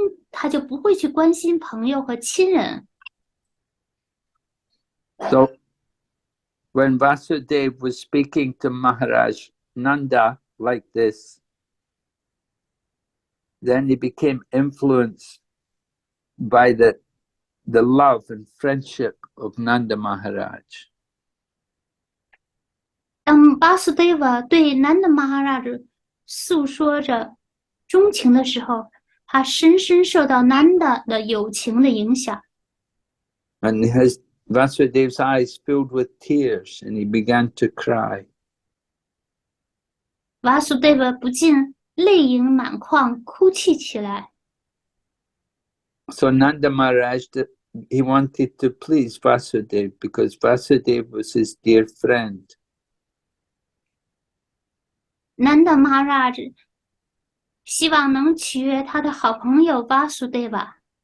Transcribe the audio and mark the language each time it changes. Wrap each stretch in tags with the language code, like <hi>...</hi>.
<zh>他就不会去关心朋友和亲人。</zh> <en>So, when Vasudeva was speaking to Maharaj Nanda like this, then he became influenced by the the love and friendship of Nanda Maharaj.</en> <zh>当巴苏德瓦对南的马哈拉着诉说着钟情的时候，他深深受到南的友情的影响。</zh> <en>And Vasudeva's eyes filled with tears, and he began to cry.</en> <zh>瓦苏德瓦不禁泪盈满眶，哭泣起来。</zh> <en>So Nanda Maharaj, he wanted to please Vasudeva because Vasudeva was his dear friend.</en> <zh>南的马哈拉着希望能取悦他的好朋友瓦苏德瓦。</zh>